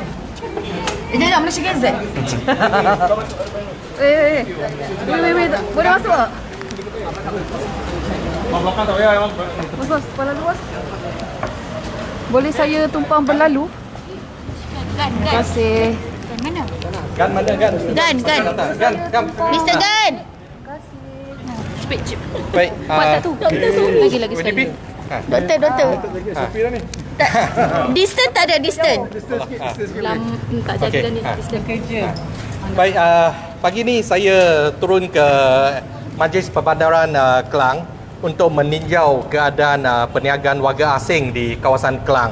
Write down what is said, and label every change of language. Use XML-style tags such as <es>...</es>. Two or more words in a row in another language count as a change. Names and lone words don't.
<ms>Kejap, Malaysia KZ. Wait. Boleh masuk tak? Belakang tak payah. Bos, kepala luas. Boleh saya tumpang berlalu? Gan. Terima kasih. Gan mana? Gan mana gan? Gan. Gan. Mr. Gan. Cepat. Baik. Buat tak tu? Doktor tu. Lagi sekali. Doktor. Sopi dah ni. Tak. Distance tak ada distance. Tak jaga ni sistem kerja. Baik, pagi ni saya turun ke Majlis Perbandaran Kelang untuk meninjau keadaan perniagaan warga asing di kawasan Kelang.</ms>